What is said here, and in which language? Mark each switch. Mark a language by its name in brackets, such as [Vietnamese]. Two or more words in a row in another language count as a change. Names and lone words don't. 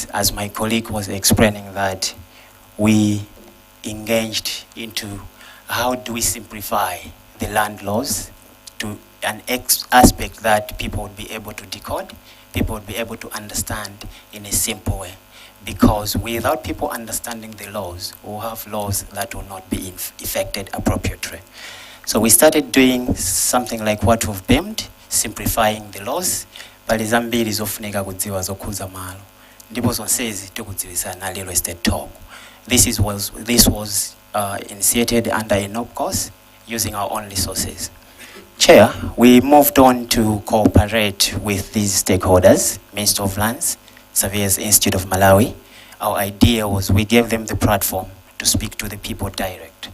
[English] As my colleague was explaining, that we engaged into how do we simplify the land laws to an aspect that people would be able to decode, people would be able to understand in a simple way. Because without people understanding the laws, we'll have laws that will not be effected appropriately. So we started doing something like what we've named, simplifying the laws. [Nyanja] Pali zambiri zofunika kudziwa zokhuza malo. Ndipo zonsezi tikudziwisa na real estate talk. [English] This was initiated under a NOP course using our own resources. Chair, we moved on to cooperate with these stakeholders, Minister of Lands, Surveyors Institute of Malawi. Our idea was we gave them the platform to speak to the people direct.